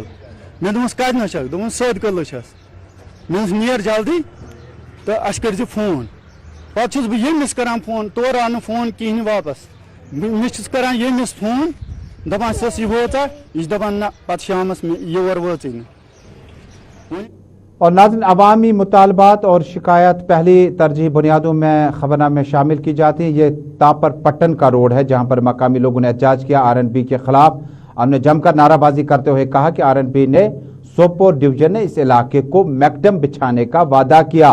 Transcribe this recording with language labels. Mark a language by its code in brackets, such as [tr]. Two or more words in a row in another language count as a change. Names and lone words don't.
[ks] मे दोपस कत दोपन सद कदल छस, मे नेर जल्दी तो अस कर फोन। पे बह यमिस करान फोन, तोर आव न फोन कहें वापस, मे करान यमिस फोन दपान सस यह वोचा, यह दपान ना पे शामस योर वोच न। [ur] اور ناظرین، عوامی مطالبات اور شکایت پہلی ترجیح بنیادوں میں خبرنامے میں شامل کی جاتی ہے. یہ تاپر پٹن کا روڈ ہے جہاں پر مقامی لوگوں نے احتجاج کیا آر این بی کے خلاف. ہم نے جم کر نعرہ بازی کرتے ہوئے کہا کہ آر این بی نے سوپور ڈویژن نے اس علاقے کو میکڈم بچھانے کا وعدہ کیا.